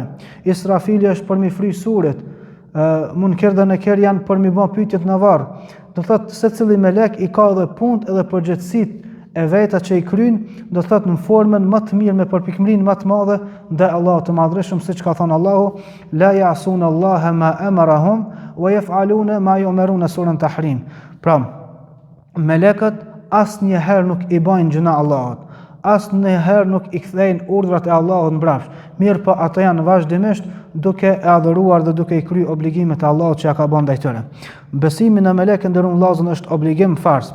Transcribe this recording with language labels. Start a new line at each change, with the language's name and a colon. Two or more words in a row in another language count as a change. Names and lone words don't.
Albanian: Israfili është për me fry suret. Munkar dhe Nakir janë për mi bë pyetjet në varr. Do thotë secili melek i ka edhe punë edhe përgjegjësitë e veta që i kryen, do thotë në formën më të mirë me përpikmërinë më të madhe ndaj Allahut të madhreshëm, siç ka thënë Allahu,
Arabic: لا يعصون الله ما أمرهم ويفعلون ما يؤمرون
Albanian: surën Tahrim. Pra, melekët asnjëherë nuk i bajnë gjuna Allahut, asnjëherë nuk i kthejnë urdhrat e Allahut mbrapsht. Mirë po ato janë vazhdimisht duke e adhuruar dhe duke i kry obligimet e Allahut që ja ka bën ndaj tyre. Besimi në melekë nderuar vëllezër është obligim fars.